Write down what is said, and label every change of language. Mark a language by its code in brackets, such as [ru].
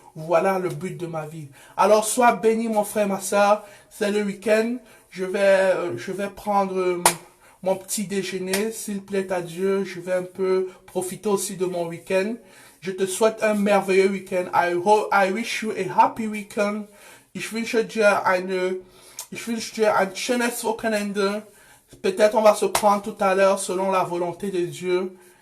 [fr] Voilà le but de ma vie. Alors sois béni mon frère, ma soeur. C'est le week-end. Je vais prendre mon petit déjeuner. S'il plaît à Dieu, je vais un peu profiter aussi de mon week-end. Je te souhaite un merveilleux week-end. [en] I wish you a happy weekend. [de] Ich wünsche dir ein schönes Wochenende. [fr] Peut-être on va se prendre tout à l'heure selon la volonté de Dieu.